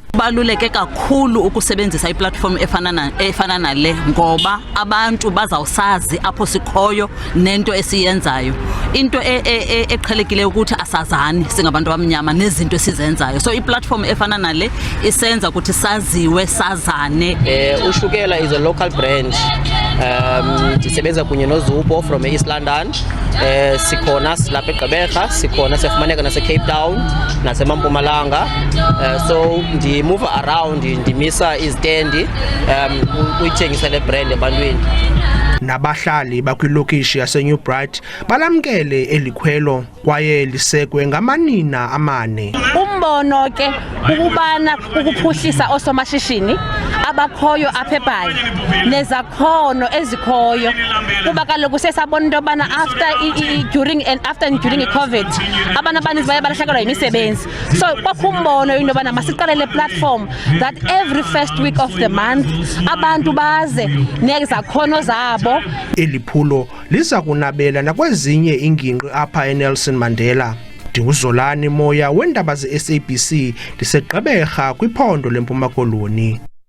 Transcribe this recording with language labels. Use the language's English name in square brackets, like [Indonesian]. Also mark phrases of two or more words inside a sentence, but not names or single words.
[Xhosa] Baluleke kakhulu ukusebenzisa iplatform efana nale ngoba abantu bazawusazi apho sikhoyo nento esiyenzayo. Into eqhelekile ukuthi asazani singabantu abamnyama nezinto esizenzayo. So iplatform efana nale isenza ukuthi saziwe sazane. [English] Ushukela is a local brand. [Xhosa] Ndisebenza kunye noZubo from East London. Sikhona lapha eGqeberha, sikhona sifumaneka nase Cape Town, naseMpumalanga. So ndi [English] move around, [Xhosa] ndimisa izitendi uyithengisa le brand ebantwini. Nabahlali bakwilokishi yaseNew Bright balamkele elikhwelo kwaye lisekwe ngamanina amane. Umbono ke ukubana ukuphuhlisa osomashishini abakhoyo apha eBhayi nezakhono ezikhoyo kuba kaloku sesabona into yobana during i-COVID abantu abaninzi baye balahlekelwa yimisebenzi. So kwakho umbono into yobana masiqale le platform [English] that every first week of the month [Xhosa] abantu baze nezakhono zabo. Eliphulo liza kunabela nakwezinye ingingqi apha eNelson Mandela. Ndinguzolani Moya weendaba ze-SABC ndiseGqeberha kwiphondo leMpuma Koloni.